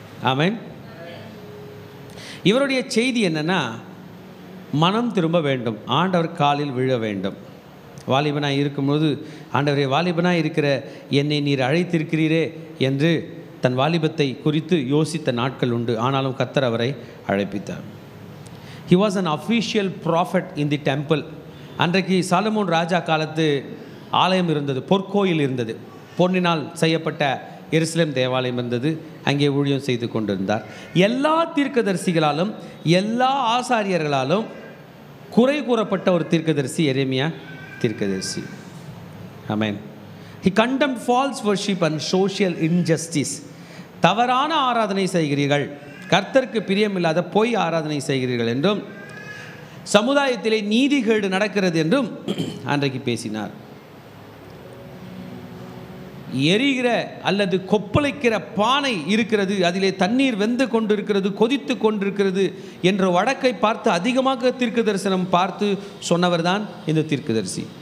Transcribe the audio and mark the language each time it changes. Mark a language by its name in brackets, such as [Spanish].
[Tamil] ஆமென். இவருடைய செய்தி என்னன்னா, மனம் திரும்ப வேண்டும், ஆண்டவர் காலில் விழ வேண்டும். வாலிபனாக இருக்கும்போது, ஆண்டவரே வாலிபனாக இருக்கிற என்னை நீர் அழைத்திருக்கிறீரே என்று தன் வாலிபத்தை குறித்து யோசித்த நாட்கள் உண்டு. ஆனாலும் கர்த்தர் அவரை அழைப்பித்தார். [English] He was an official prophet in the temple. [Tamil] அன்றைக்கு சாலமோன் ராஜா காலத்து ஆலயம் இருந்தது, பொற்கோயில் இருந்தது, பொன்னினால் செய்யப்பட்ட எருசலேம் தேவாலயம் இருந்தது. அங்கே ஊழியம் செய்து கொண்டிருந்தார். எல்லா தீர்க்கதரிசிகளாலும் எல்லா ஆசாரியர்களாலும் குறை கூறப்பட்ட ஒரு தீர்க்கதரிசி எரேமியா தீர்க்கதரிசி. ஆமென். [English] He condemned false worship and social injustice. [Tamil] தவறான ஆராதனை செய்கிறீர்கள், கர்த்தருக்கு பிரியமில்லாத பொய் ஆராதனை செய்கிறீர்கள் என்றும், சமுதாயத்திலே நீதிகேடு நடக்கிறது என்றும் அன்றைக்கு பேசினார். எரிகிற அல்லது கொப்பளிக்கிற பானை இருக்கிறது, அதிலே தண்ணீர் வெந்து கொண்டிருக்கிறது, கொதித்து கொண்டிருக்கிறது என்ற வடக்கை பார்த்து அதிகமாக தீர்க்க தரிசனம் பார்த்து சொன்னவர் தான் இந்த தீர்க்கதரிசி.